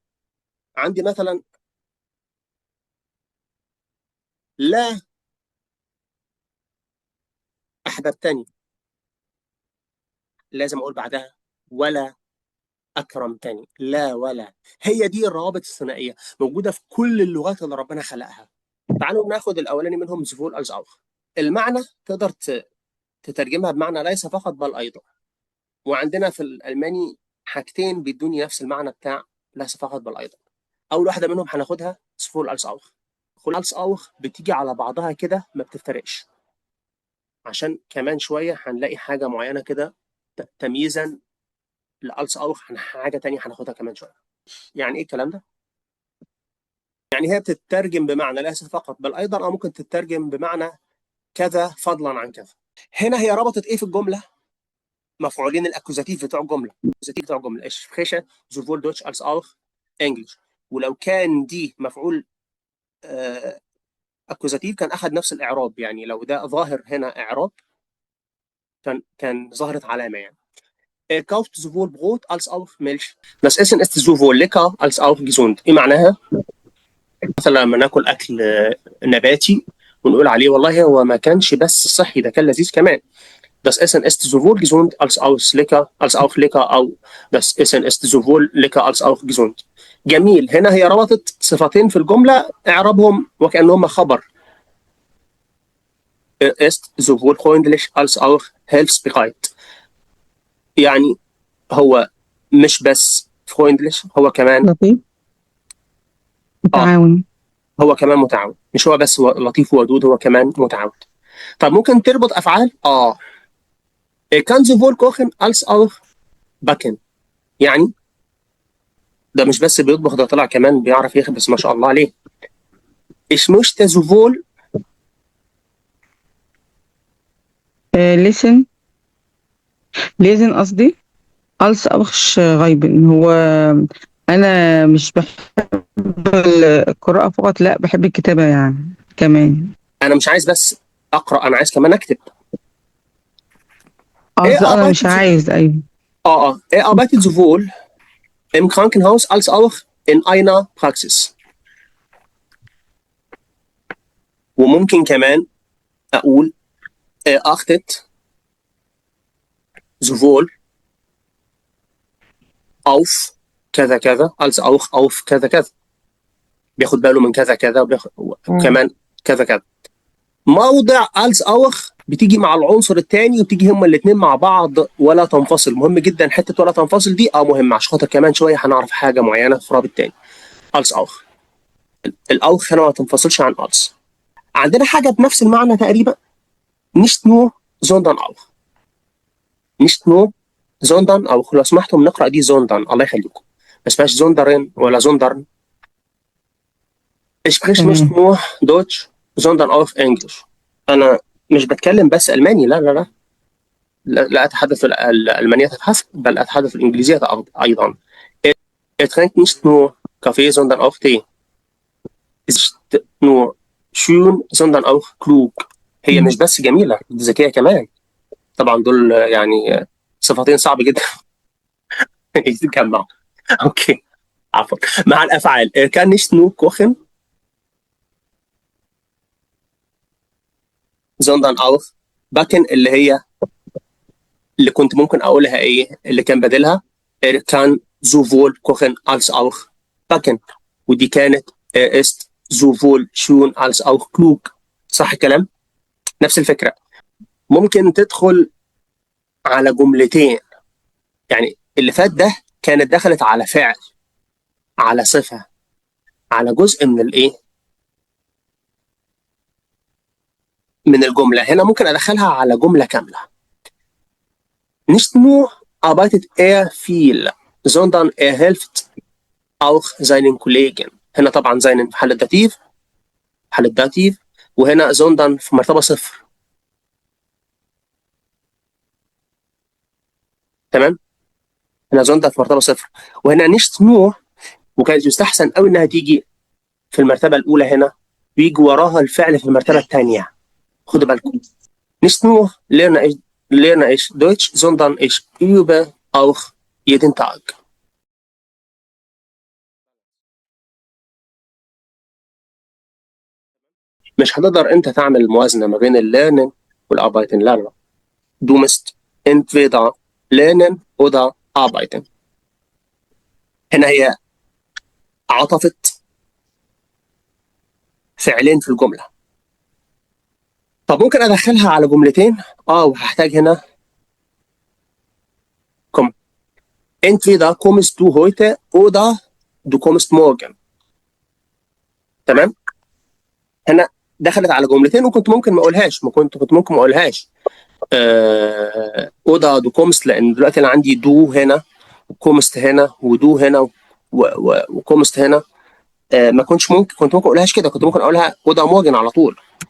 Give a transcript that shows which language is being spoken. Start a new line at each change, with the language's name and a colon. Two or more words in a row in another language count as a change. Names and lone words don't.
Arabic: عندي مثلا لا احببتني، لازم اقول بعدها ولا اكرمتني. لا ولا. هي دي الروابط الثنائيه موجوده في كل اللغات اللي ربنا خلقها. تعالوا ناخد الاولاني منهم
German: sowohl als auch.
Arabic: المعنى تقدر تترجمها بمعنى ليس فقط بل ايضا. وعندنا في الالماني حاجتين بيدوني نفس المعنى بتاع ليس فقط بل ايضا. اول واحده منهم هناخدها
German: sowohl als auch. als auch
Arabic: بتيجي على بعضها كده ما بتفترقش، عشان كمان شويه هنلاقي حاجه معينه كده تمييزا
German: als auch
Arabic: عن حاجه تانية هناخدها كمان شويه. يعني ايه الكلام ده؟ يعني هي بتترجم بمعنى ليس فقط بل ايضا، او ممكن تترجم بمعنى كذا فضلا عن كذا. هنا هي ربطت ايه في الجمله؟ مفعولين الاكوزاتيف بتوع الجمله. الاكوزاتيف بتوع الجمله
German: ich spreche sowohl Deutsch als auch Englisch.
Arabic: ولو كان دي مفعول اكوزاتيف كان اخذ نفس الاعراب. يعني لو ده ظاهر هنا اعراب كان ظهرت علامه.
German: يعني Er kauft sowohl Brot als auch Milch. Das Essen ist sowohl lecker als auch gesund.
Arabic: ايه معناها؟ مثلا لما ناكل اكل نباتي ونقول عليه والله هو ما كانش بس صحي، ده كان لذيذ كمان.
German: Das Essen ist sowohl gesund als auch lecker او das Essen ist sowohl lecker als auch gesund.
Arabic: جميل. هنا هي ربطت صفتين في الجملة اعربهم وكأنهم خبر.
German: ist sowohl freundlich als auch hilfsbereit.
Arabic: يعني هو مش بس freundlich، هو كمان لطيف متعاون. هو كمان متعاون. مش هو بس لطيف وودود، هو كمان متعاون. طب ممكن تربط افعال؟
German: Er kann sowohl kochen als auch backen.
Arabic: يعني ده مش بس بيطبخ، ده طلع كمان بيعرف يخبز، ما شاء الله عليه.
German: Ich möchte sowohl lesen قصدي als auch schreiben.
Arabic: هو أنا مش بحب القراءة فقط، لا بحب الكتابة يعني كمان. انا مش عايز بس اقرا، انا عايز كمان اكتب. قصدي أنا مش عايز. أيوه.
German: Er arbeitet sowohl im Krankenhaus als auch in einer Praxis.
Arabic: وممكن كمان اقول
German: er achtet sowohl auf
Arabic: كذا كذا
German: als auch auf
Arabic: كذا كذا. بياخد باله من كذا كذا وكمان كذا كذا. موضع
German: als auch
Arabic: بتيجي مع العنصر الثاني وبتيجي هما الاثنين مع بعض ولا تنفصل. مهم جدا حته ولا تنفصل دي، مهمه عشان خاطر كمان شويه هنعرف حاجه معينه في رابط تاني.
German: als auch
Arabic: الاوخ هنا ما تنفصلش عن als. عندنا حاجه بنفس المعنى تقريبا،
German: nicht nur sondern auch. nicht nur sondern auch.
Arabic: لو سمحتم نقرا دي sondern، الله يخليكم، ما اسمهاش sondern ولا sondern.
German: ich spreche nicht nur Deutsch sondern auch Englisch.
Arabic: انا مش بتكلم بس الماني، لا لا لا لا اتحدث الالمانيه فحسب، بل اتحدث الانجليزيه ايضا.
German: Er trinkt nicht nur Kaffee sondern auch Tee. ist nur schön sondern auch klug.
Arabic: هي مش بس جميله، دي ذكيه كمان. طبعا دول يعني صفتين صعب جدا يتجمعوا. اوكي عفوا. مع الافعال
German: er kann nicht nur kochen sondern auch backen،
Arabic: اللي كنت ممكن اقولها ايه اللي كان بديلها
German: er kann sowohl kochen als auch backen،
Arabic: ودي كانت
German: er ist sowohl schön als auch klug.
Arabic: صح الكلام؟ نفس الفكره. ممكن تدخل على جملتين، يعني اللي فات ده كانت دخلت على فعل، على صفه، على جزء من الايه، من الجمله. هنا ممكن ادخلها على جمله كامله.
German: Nicht nur arbeitet er viel sondern er hilft auch seinen Kollegen.
Arabic: هنا طبعا seinen في حالة داتيف، حالة داتيف، وهنا sondern في مرتبة صفر. تمام؟ هنا sondern في مرتبة صفر، وهنا
German: nicht nur،
Arabic: وكانت يستحسن قوي انها تيجي في المرتبة الأولى هنا، ويجي وراها الفعل في المرتبة الثانية. خدوا بالكم.
German: Nicht nur lerne ich Deutsch sondern ich übe auch jeden Tag.
Arabic: مش هتقدر انت تعمل موازنه ما بين الليرنين والاربايتن، لا لا.
German: Du musst entweder lernen oder arbeiten.
Arabic: هنا هي عطفت فعلين في الجمله. طب ممكن ادخلها على جملتين، وهحتاج هنا komm.
German: Entweder kommst du heute oder du kommst morgen.
Arabic: تمام؟ هنا دخلت على جملتين وكنت ممكن ما اقولهاش، كنت ممكن ما اقولهاش
German: oder du kommst,
Arabic: لان دلوقتي انا عندي دو هنا وكومست هنا ودو هنا وكومست هنا. ما كنت ممكن اقولهاش كده، كنت ممكن اقولها
German: oder morgen
Arabic: على طول.